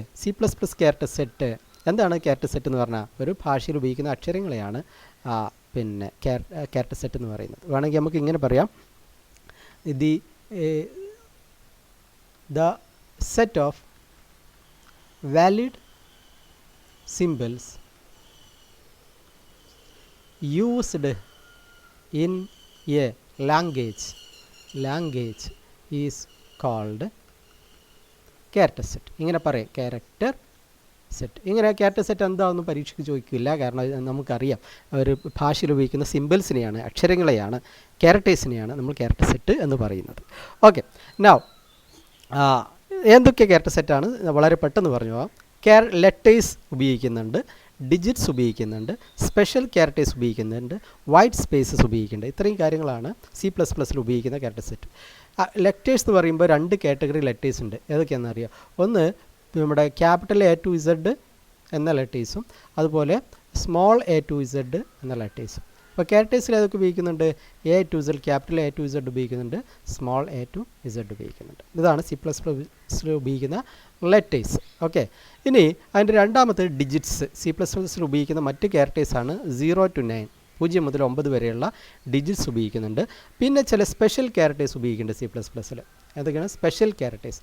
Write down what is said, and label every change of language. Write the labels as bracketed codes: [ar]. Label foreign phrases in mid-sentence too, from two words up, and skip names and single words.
[ml] സി പ്ലസ് പ്ലസ് [en] character set [ml] എന്താണ്? [en] character set [ml] എന്ന് പറഞ്ഞാൽ ഒരു ഭാഷയിൽ ഉപയോഗിക്കുന്ന അക്ഷരങ്ങളെയാണ് [en] character set [ml] എന്ന് പറയുന്നത്. വേണമെങ്കിൽ നമുക്ക് ഇങ്ങനെ പറയാം, [en] the set of valid symbols used in a language is called character set. [ml] ഇങ്ങനെ പറയാം, [en] character set. [ml] ഇങ്ങനെ [en] character set [ml] എന്താണെന്ന് പരീക്ഷയ്ക്ക് ചോദിക്കില്ല, കാരണം നമുക്കറിയാം ഒരു ഭാഷയിൽ ഉപയോഗിക്കുന്ന സിംബൽസിനെയാണ്, അക്ഷരങ്ങളെയാണ്, ക്യാരക്ടേഴ്സിനെയാണ് നമ്മൾ [en] character set [ml] എന്ന് പറയുന്നത്. [en] okay, now [ml] എന്തൊക്കെ [en] character setആണ് [ml] വളരെ പെട്ടെന്ന് പറഞ്ഞു പോകാം. ലെറ്റേഴ്സ് ഉപയോഗിക്കുന്നുണ്ട്, ഡിജിറ്റ്സ് ഉപയോഗിക്കുന്നുണ്ട്, [en] special characters [ml] ഉപയോഗിക്കുന്നുണ്ട്, [en] white spaces [ml] ഉപയോഗിക്കുന്നുണ്ട്. ഇത്രയും കാര്യങ്ങളാണ് സി പ്ലസ് പ്ലസിൽ ഉപയോഗിക്കുന്ന [en] character set. [ml] ലെറ്റേഴ്സ് എന്ന് പറയുമ്പോൾ 2 [en] category letters [ml] ഉണ്ട്. ഏതൊക്കെയാണെന്ന് അറിയാം? ഒന്ന് നമ്മുടെ [en] capital A to Z [ml] എന്ന ലെറ്റേഴ്സും അതുപോലെ [en] small a to Z [ml] എന്ന ലെറ്റേഴ്സും. അപ്പോൾ ക്യാരക്ടേഴ്സിൽ ഏതൊക്കെ ഉപയോഗിക്കുന്നുണ്ട്? [en] A to Z, capital A to Z [ml] ഉപയോഗിക്കുന്നുണ്ട്, [en] small a to Z [ml] ഉപയോഗിക്കുന്നുണ്ട്. ഇതാണ് സി പ്ലസ് പ്ലസിൽ ഉപയോഗിക്കുന്ന ലെറ്റേഴ്സ്. ഓക്കെ, ഇനി അതിൻ്റെ രണ്ടാമത്തെ ഡിജിറ്റ്സ്. സി പ്ലസ് പ്ലസിൽ ഉപയോഗിക്കുന്ന മറ്റ് ക്യാരക്ടേഴ്സാണ് [en] 0 to 9, [ml] 0 മുതൽ 9 വരെയുള്ള ഡിജിറ്റ്സ് ഉപയോഗിക്കുന്നുണ്ട്. പിന്നെ ചില [en] special characters [ml] ഉപയോഗിക്കുന്നുണ്ട് സി പ്ലസ് പ്ലസിൽ. ഏതൊക്കെയാണ് [en] special characters?